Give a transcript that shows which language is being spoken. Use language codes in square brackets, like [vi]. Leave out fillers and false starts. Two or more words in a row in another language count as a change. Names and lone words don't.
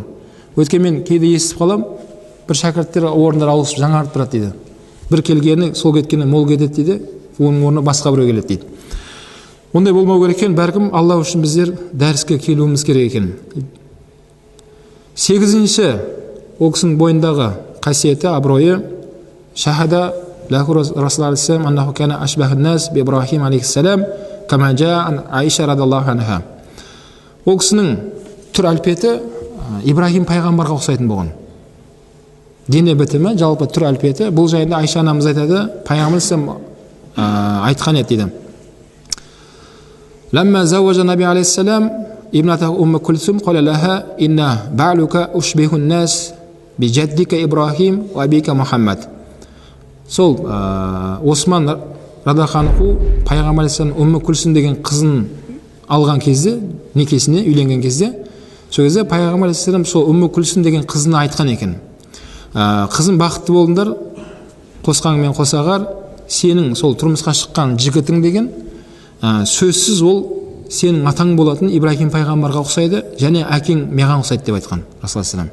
[kk] Өйткені мен кейде естіп қалам, бір шәкірттер орындар ауысып жаңарып тұрады дейді. Бір келгені сол кеткені мол кетеді дейді, оның орнына басқа біреу келеді дейді. Ондай болмау керек екен, бәлкім Алла үшін біздер дәріске келуіміз керек екен. 8-ші ол кісінің бойындағы қасиеті, абыройы, [ar] شهد له رسول الله عليه السلام أنه كان أشبه الناس بإبراهيم عليه السلام كما جاء عائشة رضي الله عنها. [kk] Ол кісінің түр әлпеті Ибрахим пайғамбарға ұқсайтын болған. Дене бітімі, жалпы түр әлпеті. Бұл жайында Айша анамыз айтады, пайғамбар айтқан еді дейді. [ar] لما زوج النبي عليه السلام ابنته كلثوم قال لها إن بعلك أشبه الناس بجدك إبراهيم وأبيك محمد. [kk] Сол Осман [ar] رضي الله عنه [kk] пайғамбар алейхиссалам Күлсүм деген қызын алған кезде, некесіне үйленген кезде, сол кезде пайғамбар алейхиссалам сол Күлсүм деген қызына айтқан екен. Қызым бақытты болыңдар, қосқаныңмен қосағар, сенің сол тұрмысқа шыққан жігітің деген сөзсіз ол сенің атаң болатын Ибрахим пайғамбарға ұқсайды, және әкең маған ұқсайды деп айтқан Расулullah.